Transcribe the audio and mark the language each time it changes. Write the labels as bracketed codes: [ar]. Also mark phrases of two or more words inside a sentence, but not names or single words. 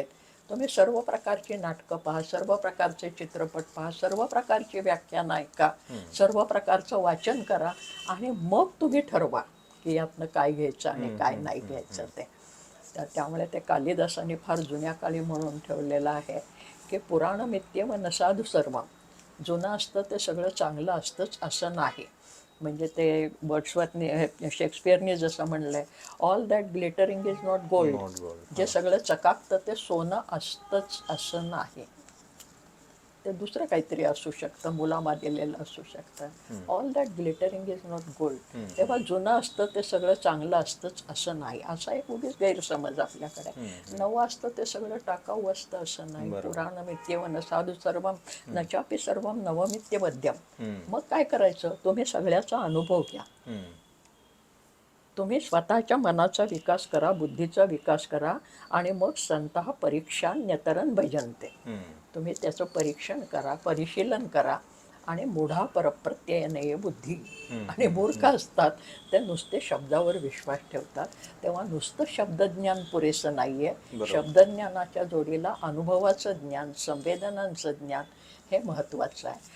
[mr] तुम्ही सर्व प्रकारची नाटकं पहा, सर्व प्रकारचे चित्रपट पहा, सर्व प्रकारची व्याख्यानं ऐका, सर्व प्रकारचं वाचन करा आणि मग तुम्ही ठरवा की यातनं काय घ्यायचं आणि काय नाही घ्यायचं ते. तर त्यामुळे ते कालिदासांनी फार जुन्या काळी म्हणून ठेवलेलं आहे की [sa] पुराणमित्येव न साधु सर्वम. [mr] जुनं असतं ते सगळं चांगलं असतंच असं नाही. म्हणजे ते वर्ड्सवर्थने शेक्सपियरने जसं म्हणलंय, [en] All that glittering is not gold. [mr] जे सगळं चकाकतं ते सोनं असतंच असं नाही. ते दुसरं काहीतरी असू शकतं, मुलामा दिलेलं असू शकतं. [en] All that glittering is not gold. [mr] तेव्हा जुनं असतं ते सगळं चांगलं असतंच असं नाही. असा एक उगीच गैरसमज आपल्याकडे. नवं असतं ते सगळं टाकाऊ असतं असं नाही. [sa] पुराणमित्येव न साधु सर्वम न चापि सर्वम नवमित्य मध्यम. [mr] मग काय करायचं, तुम्ही सगळ्याचा अनुभव घ्या. तुम्ही स्वतःच्या मनाचा विकास करा, बुद्धीचा विकास करा आणि मग [sa] संतः परीक्षान्यतरन् भजन्ते. [mr] तुम्ही त्याचं परीक्षण करा, परिशीलन करा आणि [sa] मूढा परप्रत्ययने बुद्धी. [mr] आणि मूर्ख असतात ते नुसते शब्दावर विश्वास ठेवतात. तेव्हा नुसतं शब्दज्ञान पुरेसं नाही आहे. शब्दज्ञानाच्या जोडीला अनुभवाचं ज्ञान, संवेदनांचं ज्ञान हे महत्त्वाचं आहे.